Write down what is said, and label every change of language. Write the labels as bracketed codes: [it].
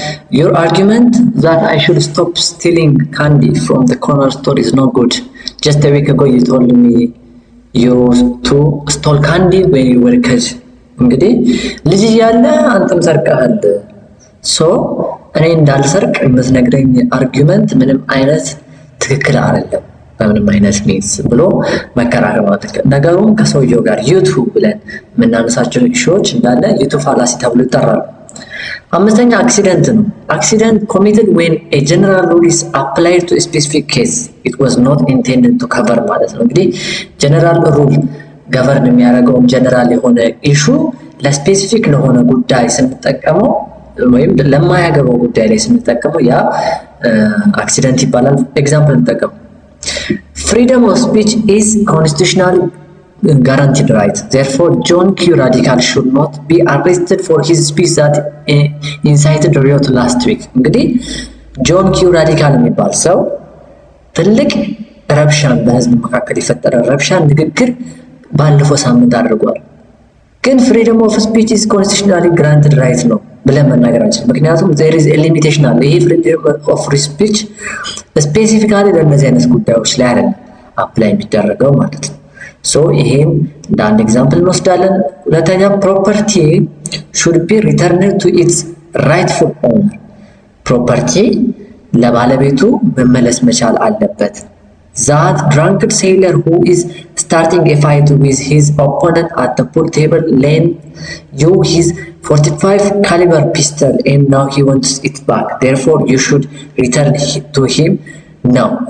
[en] your argument that I should stop stealing candy from the corner store is no good. Just a week ago you told me you stole candy when you were a kid. [am] እንግዲህ ልጅ ያለ አንተም ሰርቀሃል ሶ እኔ እንዳልሰርቅ የምትነግረኝ አርጊውመንት ምንም አይነት ትክክል አይደለም በምንም አይነት ሚንስ ብሎ መከራከር ማለት ነው። ነገሩን ከሰውየው ጋር ዩቱ ብለን የምናነሳቸው ኢሹዎች እንዳለ ዩቱ ፋላሲ ተብሎ ይጠራሉ። አምስተኛ አክሲደንት ነው። አክሲደንት [en] committed when a general rule is applied to a specific case it was not intended to cover [am] ማለት ነው። እንግዲህ ጀነራል ሩል ገቨርን የሚያደርገው ጀነራል የሆነ ኢሹ ለስፔሲፊክ ለሆነ ጉዳይ ስንጠቀመው ወይም ለማያገባው ጉዳይ ላይ ስንጠቀመው ያ አክሲደንት ይባላል። ኤግዛምፕል እንጠቀም። [en] freedom of speech is constitutionally guaranteed right. Therefore John Q Radical should not be arrested for his speech that incited riot last week. [am] እንግዲህ ጆን ኪው ራዲካል የሚባል ሰው ትልቅ ረብሻን በህዝብ መካከል የፈጠረ ረብሻን ንግግር ባለፈው ሳምንት አድርጓል። ግን [en] freedom of speech is constitutionally granted right [am] ነው ብለን መናገር አንችልም። ምክንያቱም [en] there is a limitation [am] አለ። ይሄ [en] freedom of speech [am] ስፔሲፊካሊ ለእነዚህ አይነት ጉዳዮች ላይ አይደለም አፕላይ የሚደረገው ማለት ነው። ሶ ይሄን እንደ አንድ ኤግዛምፕል እንወስዳለን። ሁለተኛ ፕሮፐርቲ [en] should be returned to its rightful owner። [am] ፕሮፐርቲ ለባለቤቱ መመለስ መቻል አለበት። [en] That drunkard sailor who is starting a fight with his opponent at the pool table lent you his 45 caliber pistol and now he wants it back. Therefore you should return to him now.